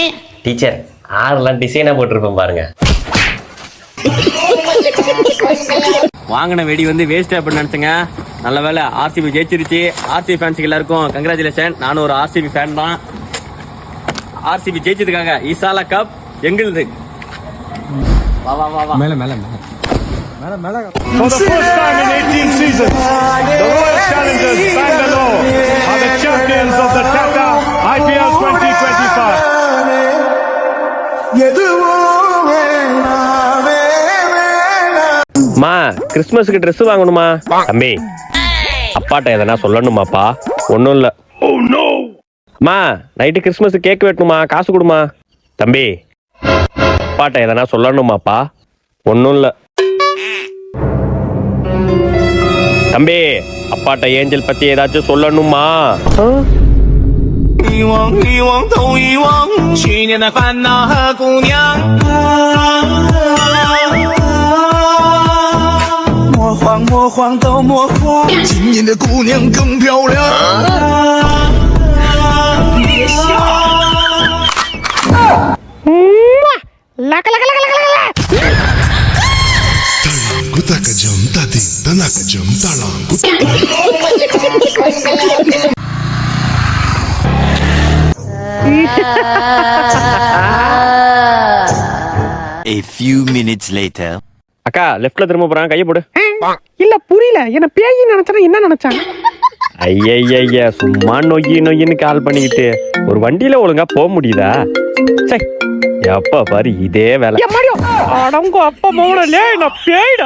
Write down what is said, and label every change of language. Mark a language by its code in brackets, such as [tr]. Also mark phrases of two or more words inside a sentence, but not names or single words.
[ta] டீச்சர் ஆறுலாம் டிசைனா போட்டிருப்பேன் பாருங்க. வாங்கின வெடி வந்து வேஸ்ட் அப்படின்னு நினைச்சேங்க. நல்ல வேலை ஆர்சிபி ஜெயிச்சிருச்சு. ஆர்சிபி ஃபேன்ஸுக்கு எல்லாருக்கும் கங்க்ராச்சுலேஷன். நானும் ஒரு ஆர்சிபி ஃபேன் தான். ஆர்சிபி ஜெயிச்சதுக்காக ஈசாலா கப் எங்களுது. வா வா வா வா. மேல மேல மேல. [en] For the first time in 18 seasons, the Royal Challengers Bangalore are the champions of the Tata IPL 2025. [ta] மா கிறிஸ்மஸ்க்கு ட்ரெஸ் வாங்கணுமா? தம்பி அப்பாட்ட எதனா சொல்லணுமாப்பா? ஒன்றும் இல்லை. மா [en] night Christmas cake [ta] வெட்டணுமா? காசு கொடுமா. தம்பி அப்பாட்ட எதனா சொல்லணுமாப்பா? ஒன்றும் இல்லை. தம்பி அப்பாட்ட ஏஞ்சல் பத்தி ஏதாச்சும் சொல்லணுமா? [zh] 一望一望都遗忘去年的烦恼和姑娘，魔幻魔幻都魔幻，今年的姑娘更漂亮。别笑。 லக லக லக லக லக. Kutaka jam tati, tanaka jam talang. [en] A few minutes later. [ta] அக்கா லெஃப்ட்ல திரும்ப போறான், கையை போடு. இல்ல புரியல, என்ன பேய் நினைச்சா என்ன நினைச்சாங்க? ஐயா சும்மா நொய்யின்னு கால் பண்ணிக்கிட்டு ஒரு வண்டியில ஒழுங்கா போக முடியுதா? சை எப்ப பாரு இதே வேலை. அடங்க அப்பா மோனலே, நான் பேய்டா.